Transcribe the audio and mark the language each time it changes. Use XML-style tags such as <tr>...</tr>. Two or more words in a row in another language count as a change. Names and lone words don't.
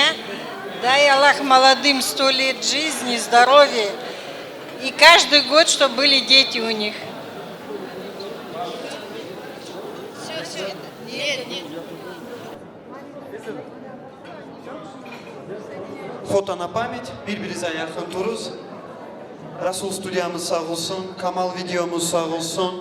<ru>Дай Аллах молодым 100 лет жизни, здоровья. И каждый год, чтобы были дети у них. Фото на память,</ru> <tr>birbirinize yakın duruz. Rasul stüdyamız sağ olsun, Kamal videomuz sağ olsun.</tr>